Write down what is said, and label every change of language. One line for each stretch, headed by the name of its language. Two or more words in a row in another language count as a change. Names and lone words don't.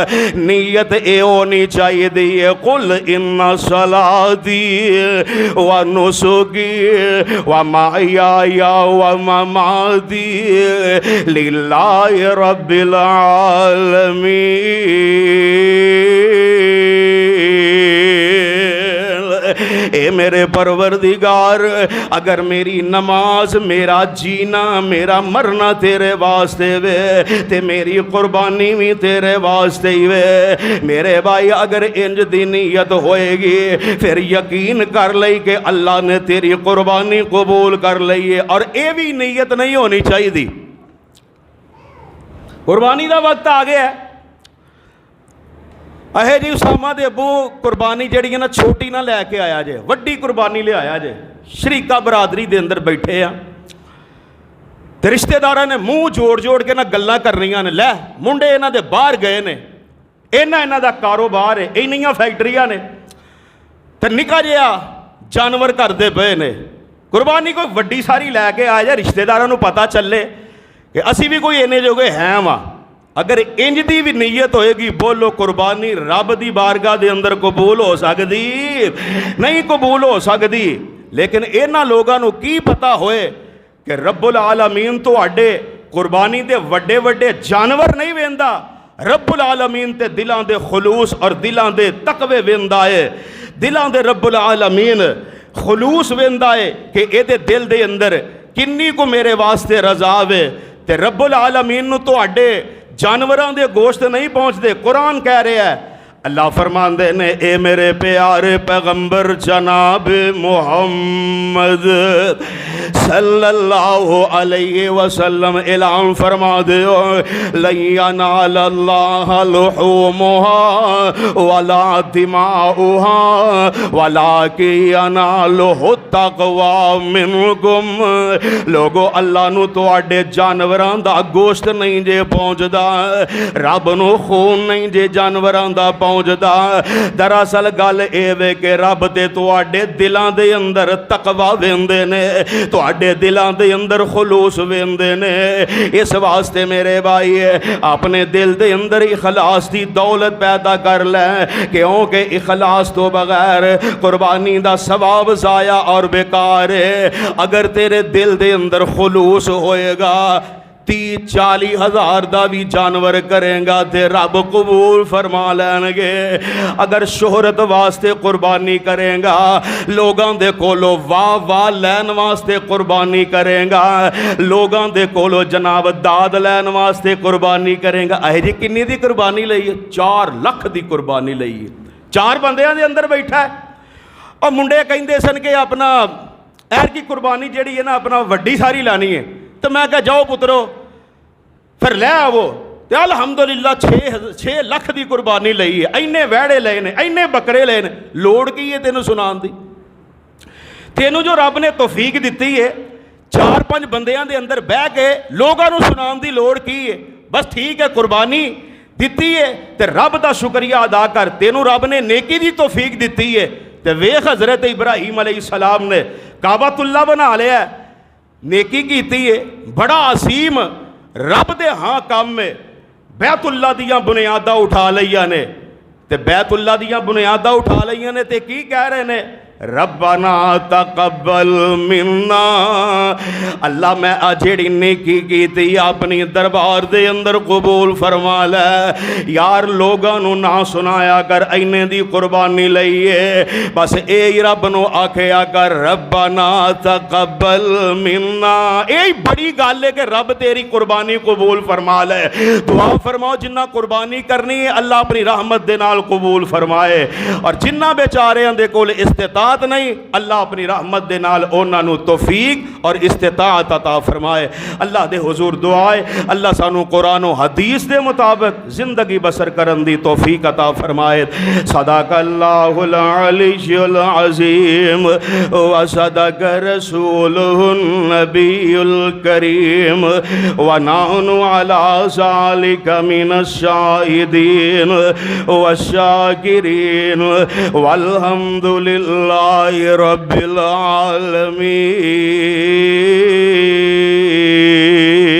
Punjabi: نیت اے ہونی چاہیے دی,
Arabic: قل ان صلاتی و نسکی و محیای و مماتی للہ رب العالمین.
Punjabi: اے میرے پروردگار, اگر میری نماز میرا جینا میرا مرنا تیرے واسطے وے تے میری قربانی بھی تیرے واسطے ہی وے. میرے بھائی اگر انج دی نیت ہوئے گی پھر یقین کر لئی کہ اللہ نے تیری قربانی قبول کر لئی ہے. اور اے بھی نیت نہیں ہونی چاہیے دی. قربانی دا وقت آ گیا ہے, اہے جی اسامہ دے ابو قربانی جڑی ہے نا چھوٹی نہ لے کے آیا جے, وڈی قربانی لے آیا جے. شریکہ برادری دے اندر بیٹھے ہیں تے رشتہ داراں نے منہ جوڑ جوڑ کے نہ گلاں کرنیاں نے, لے منڈے انہاں دے باہر گئے نے, انہاں دا کاروبار ہے, انہیاں فیکٹریاں نے تے نکا جہا جانور کردے پئے نے. قربانی کوئی وڈی ساری لے کے آیا جے, رشتہ داراں نو پتہ چلے کہ اسی بھی کوئی اینے جوگے ہیں وا. اگر انج دی بھی نیت ہوئے گی, بولو قربانی رب دی بارگاہ دے اندر قبول ہو سکتی؟ نہیں قبول ہو سکتی. لیکن اینا لوگاں نو کی پتہ ہوئے کہ رب العالمین تو اڈے قربانی دے وڈے وڈے جانور نہیں ویندا, رب العالمین تے دلاں دے خلوص اور دلاں دے تقوی ویندا ہے. دلاں دے رب العالمین خلوص ویندا ہے کہ اے دے دل دے اندر کنی کو میرے واسطے رضا وے. تے رب العالمین نو تو اڈے جانوراں دے گوشت نہیں پہنچ دے. قرآن کہہ رہا ہے, اللہ فرماندے نے اے میرے پیارے پیغمبر جناب محمد
Arabic: صلی اللہ علیہ وسلم
Punjabi: اعلان فرما دیو,
Arabic: لن ینال اللہ لحومها ولا دماؤها ولکن ینالہ التقوی منکم.
Punjabi: لوگو اللہ نو تواڈے جانوراں دا گوشت نہیں جے پہنچدا, رب نو خون نہیں جے جانوراں دا پہنچدا۔ دراصل گل اے وے کہ رب تے تواڈے دلاں دے اندر تقوی ویندے نے، تواڈے دلاں دے اندر خلوص ویندے نے۔ اس واسطے میرے بھائی اپنے دل دے اندر اخلاص دی دولت پیدا کر لیں، کیونکہ اخلاص تو بغیر قربانی دا ثواب ضائع اور بیکار ہے۔ اگر تیرے دل دے اندر خلوص ہوئے گا 30-40 ہزار دا بھی جانور کریں گا تے رب قبول فرما لین گے۔ اگر شہرت واسطے قربانی کریں گا، لوگاں دے کولو واہ واہ لین واسطے قربانی کریں گا، لوگاں دے کولو جناب داد لین واسطے قربانی کریں گا، اے جی کنی دی قربانی لئی ہے؟ 4 لکھ دی قربانی لئی ہے۔ 4 بندیاں دے اندر بیٹھا ہے اور منڈے کہندے سن کہ اپنا ایر کی قربانی جیڑی ہے نا اپنا وڈی ساری لانی ہے، تو میں کہا جاؤ پترو پھر لے آو۔ تے الحمدللہ 6 لکھ دی قربانی لئی ہے، اینے ویڑے لے نے، اینے بکرے لے نے، لوڑ کی ہے تینوں سنان دی؟ تینوں جو رب نے توفیق دیتی ہے 4-5 بندیاں دے اندر بہ کے لوگاں نو سنان دی لوڑ کی ہے؟ بس ٹھیک ہے قربانی دیتی ہے تے رب دا شکریہ ادا کر، تینوں رب نے نیکی دی توفیق دیتی ہے۔ تے ویخ حضرت ابراہیم علیہ السلام نے کعبۃ اللہ بنا لیا ہے، نیکی کیتی ہے، بڑا عظیم رب دے ہاں کام میں بیت اللہ دیاں بنیاداں اٹھا لئیاں نے، تے بیت اللہ دیاں بنیاداں اٹھا لئیاں نے تے کی کہہ رہے نے؟
Arabic: ربنا تقبل منا،
Punjabi: اللہ میں جیڑی نیکی کیتی اپنی دربار دے اندر قبول فرما لے۔ یار لوگاں نو نہ سنایا کر اینے دی قربانی لئیے،
Arabic: بس اے رب نو آکھیا کر ربنا تقبل منا۔
Punjabi: اے بڑی گل ہے کہ رب تیری قربانی قبول فرما لے۔ دعا فرماؤ جنہ قربانی کرنی ہے اللہ اپنی رحمت دے نال قبول فرمائے، اور جنہ بیچاریاں دے کول استطاعت نہیں اللہ اپنی رحمت دے نال انہاں نو توفیق اور استطاعت عطا فرمائے۔ اللہ دے حضور دعائے اللہ سانو قرآن و حدیث دے مطابق زندگی بسر کرن دی توفیق عطا فرمائے۔
Arabic: صدق اللہ العلی العظیم و صدق رسولہ النبی الکریم و نحن علی ذلک من الشاہدین والشاکرین والحمد للہ رب العالمین۔